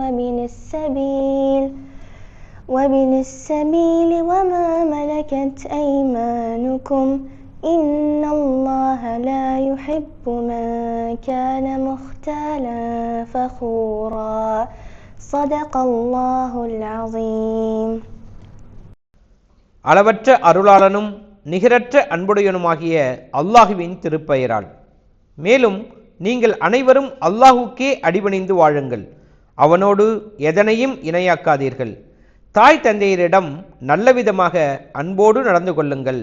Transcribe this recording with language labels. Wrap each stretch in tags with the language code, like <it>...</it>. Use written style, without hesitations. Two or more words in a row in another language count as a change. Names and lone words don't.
<ar>وابن السبيل وما ملكت أيمانكم إن الله لا يحب من كان مختالا فخورا. صدق الله العظيم.</ar> <ta>அளவற்ற அருளாளனும் நிகரற்ற அன்புடையனுமாகிய அல்லாஹுவின் திருப்பெயரால். மேலும் நீங்கள் அனைவரும் அல்லாஹுக்கே அடிபணிந்து வாழுங்கள், அவனோடு எதனையும் இணையாக்காதீர்கள். தாய் தந்தையரிடம் நல்லவிதமாக அன்போடு நடந்து கொள்ளுங்கள்.</ta>